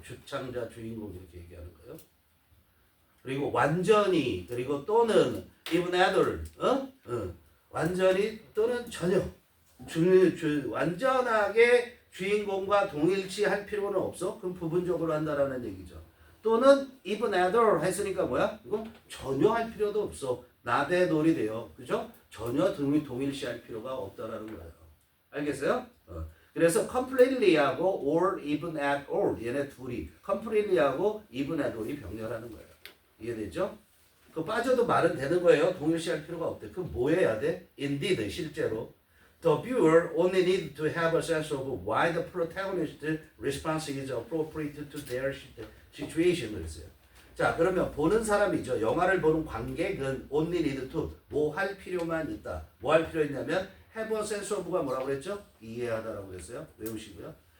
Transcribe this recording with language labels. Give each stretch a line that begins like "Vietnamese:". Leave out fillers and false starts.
Korean: 주창자, 주인공 이렇게 얘기하는 거예요. 그리고 완전히 그리고 또는
English: even other
Korean: 완전히 또는 전혀 완전하게 주인공과 동일시할 필요는 없어. 그럼 부분적으로 한다라는 얘기죠. 또는
English: even other
Korean: 했으니까 뭐야? 이거 전혀 할 필요도 없어. 나대 놀이 돼요. 그죠? 전혀 동일시할 필요가 없다라는 거예요. 알겠어요? 그래서 completely하고
English: or even at all
Korean: 얘네 둘이 completely하고 even at all이 병렬하는 거예요. 이해되죠? 그 빠져도 말은 되는 거예요. 동일시할 필요가 없대. 그럼 뭐 해야 돼?
English: Indeed
Korean: 실제로
English: The viewer only need to have a sense of why the protagonist response is appropriate to their situation.
Korean: 그랬어요. 자, 그러면 보는 사람이죠. 영화를 보는 관객은
English: only need to
Korean: 뭐 할 필요만 있다. 뭐 할 필요 있냐면
English: have a sense of
Korean: 가 뭐라고 그랬죠? 이해하다라고 그랬어요. 외우시고요.